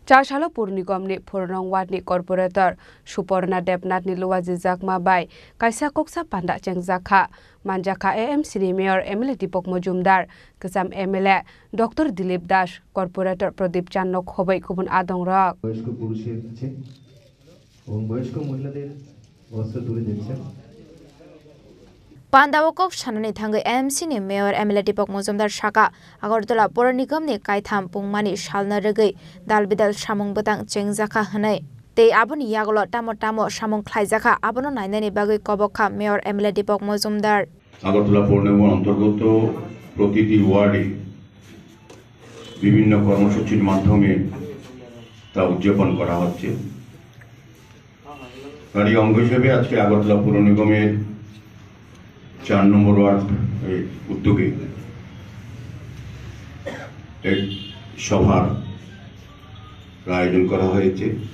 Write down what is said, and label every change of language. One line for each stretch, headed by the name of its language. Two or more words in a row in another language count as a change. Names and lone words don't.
Kok Borok: Charshalo Purnigomni Purnong Wadni Corporator Suporna Debnat ni Luwazi Zakma Bai Kaisa Koksa Panda Chengzakha Manjaka AMC ni Mayor Emily Dipok Mojumdar Kesam MLA Dr. Dilip Dash Corporator Pradip Channok Hobai Kubun Adong Rak
Bangla: বয়স্ক পুরুষের কাছে এবং বয়স্ক মহিলাদের বস্ত্র তুলে দিচ্ছেন
Kok Borok: Pandawakok Shanani Thangai AMC ni Mayor Emily Dipok Mojumdar Shaka Agartala Pura Nigam ni Kaitham Pungmani Shalna Regai Dalbidal Shamung Batang Chengzakha Hanai Te Aboni Yagolo Tamo Shamung Khlaijaka Abono Nainani Bagai Kobokha Mayor Emily Dipok Mojumdar
Bangla: আগরতলা পৌর নিগমের অন্তর্গত প্রতিটি ওয়ার্ডে বিভিন্ন কর্মসূচির মাধ্যমে তা উদযাপন করা হচ্ছে। তারই অঙ্গ হিসেবে আজকে আগরতলা পৌর নিগমের 4 নম্বর ওয়ার্ড উদ্যোগে এক সভার আয়োজন করা হয়েছে।